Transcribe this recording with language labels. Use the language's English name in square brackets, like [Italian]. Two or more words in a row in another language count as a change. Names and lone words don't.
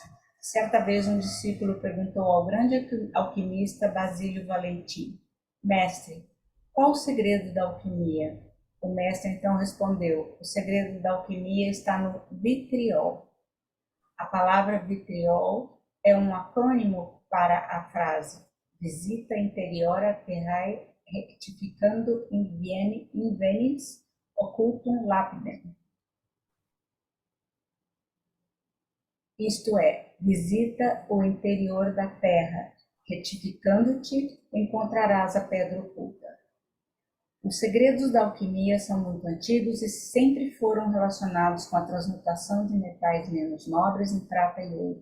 [Portuguese] Certa vez um discípulo perguntou ao grande alquimista Basílio Valentim: Mestre, qual o segredo da alquimia? O mestre então respondeu: o segredo da alquimia está no vitriol. A palavra vitriol é um acrônimo para a frase [Latin] Visita interiora terrae rectificando invenis occultum lapidem. [Portuguese] Isto é, visita o interior da terra, retificando-te, encontrarás a pedra oculta. Os segredos da alquimia são muito antigos e sempre foram relacionados com a transmutação de metais menos nobres em prata e ouro.